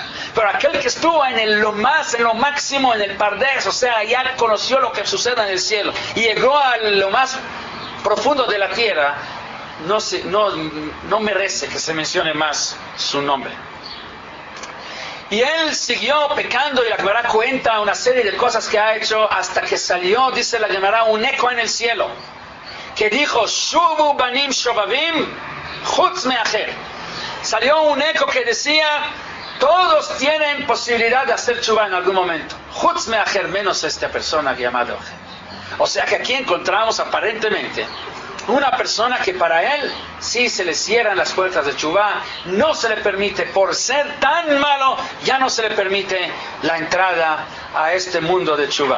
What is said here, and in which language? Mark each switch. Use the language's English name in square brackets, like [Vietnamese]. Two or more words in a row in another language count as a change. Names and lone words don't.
[Spanish] Pero aquel que estuvo en lo máximo, en el Pardes, o sea, ya conoció lo que sucede en el cielo y llegó a lo más profundo de la tierra, no merece que se mencione más su nombre. Y él siguió pecando, y la Gemara cuenta una serie de cosas que ha hecho hasta que salió, dice la Gemara, un eco en el cielo que dijo: [Hebrew] שובו בנים שובבים חוץ מאחר. [Spanish] Salió un eco que decía: todos tienen posibilidad de hacer tshuva en algún momento, [Hebrew] חוץ מאחר, [Spanish] menos esta persona llamada Acher. O sea que aquí encontramos aparentemente una persona que para él sí se le cierran las puertas de Teshuvah, no se le permite, por ser tan malo, ya no se le permite la entrada a este mundo de Teshuvah.